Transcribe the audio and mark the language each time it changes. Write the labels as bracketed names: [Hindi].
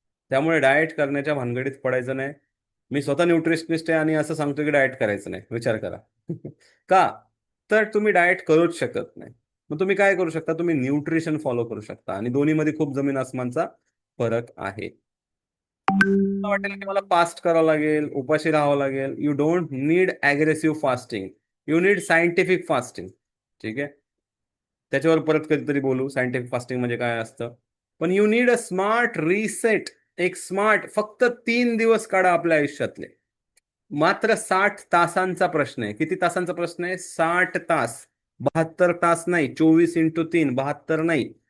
[Marathi] त्यामुळे डाएट करण्याच्या भानगडीत पडायचं नाही. मी स्वतः न्यूट्रिशनिस्ट आहे आणि असं सांगतो की डाएट करायचं नाही. विचार करा. का? तर तुम्ही डाएट करूच शकत नाही. मग तुम्ही काय करू शकता? तुम्ही न्यूट्रिशन फॉलो करू शकता. आणि दोन्हीमध्ये खूप जमीन आसमानचा फरक आहे. मला वाटेल की मला फास्ट करावं लागेल, उपाशी राहावं लागेल. [English] You don't need aggressive fasting, you need scientific fasting. [Marathi] ठीक आहे. त्याच्यावर परत कधीतरी बोलू सायंटिफिक फास्टिंग म्हणजे काय असतं. पण [English] You need a smart reset. [Marathi] एक स्मार्ट, फक्त 3 दिवस काढा आपल्या आयुष्यातले. मात्र 60 तासांचा प्रश्न आहे. किती तासांचा प्रश्न आहे? 60 तास. 72 तास नाही, 24x3, 72 नाही.